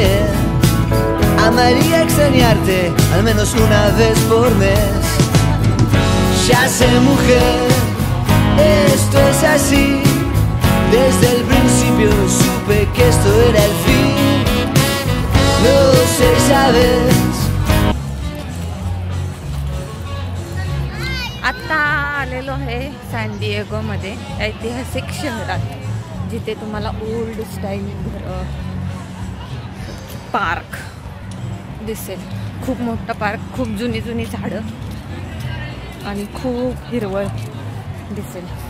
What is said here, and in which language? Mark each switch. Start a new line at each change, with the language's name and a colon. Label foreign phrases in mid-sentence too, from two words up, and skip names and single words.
Spanish: Amaría extrañarte al menos una vez por mes. Ya sé, mujer, esto es así, desde el principio supe que esto era el fin. Lo sé, sabes.
Marathi: आत्ता आलेलो आहे सॅन दिएगोमध्ये, ऐतिहासिक शहरात, जिथे तुम्हाला
English: old style
Marathi: घरं, पार्क दिसेल. खूप मोठा पार्क, खूप जुनी जुनी झाडं आणि खूप हिरवळ दिसेल.